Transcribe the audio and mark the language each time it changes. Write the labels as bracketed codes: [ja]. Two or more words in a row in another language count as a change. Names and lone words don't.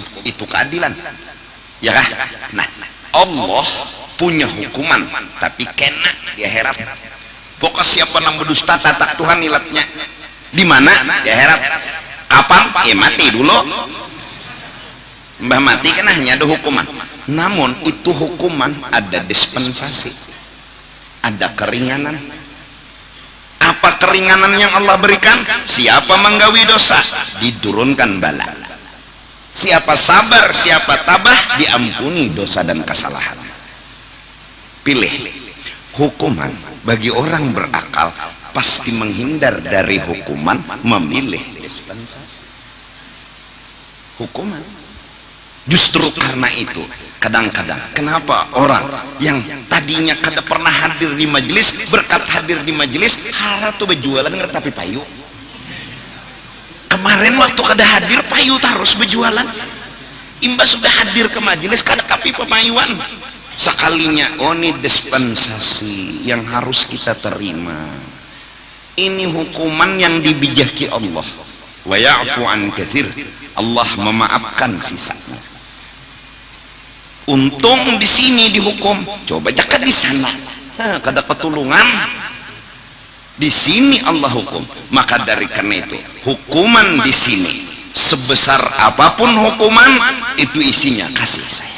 [bjn] Itu keadilan, ya kah? Nah, Allah punya hukuman, tapi kena di akhirat. Pokok siapa nang berdusta tatak Tuhan ilatnya di mana? Di akhirat. Kapan? Mati dulu. Mbah mati kan hanya ada hukuman. Namun itu hukuman ada dispensasi, ada keringanan. Apa keringanan yang Allah berikan? Siapa menggawi dosa diturunkan bala. Siapa sabar, siapa tabah, diampuni dosa dan kesalahan. Pilih hukuman. Bagi orang berakal pasti menghindar dari hukuman, memilih hukuman. Justru karena itu kadang-kadang kenapa orang yang tadinya kada pernah hadir di majelis, berkat hadir di majelis hara tuh berjualan tapi payu. Kemarin waktu kada hadir payu terus berjualan, imbas sudah hadir ke majelis kada tapi pemayuan. Sekalinya, oh ini dispensasi yang harus kita terima. Ini hukuman yang dibijaki Allah. [ar] ويعفو عن كثير. [bjn] Allah memaafkan sisanya. Untung di sini dihukum. Coba jaga di sana. Kada ketulungan. Di sini Allah hukum. Maka dari karena itu, hukuman di sini sebesar apapun hukuman itu isinya kasih sayang.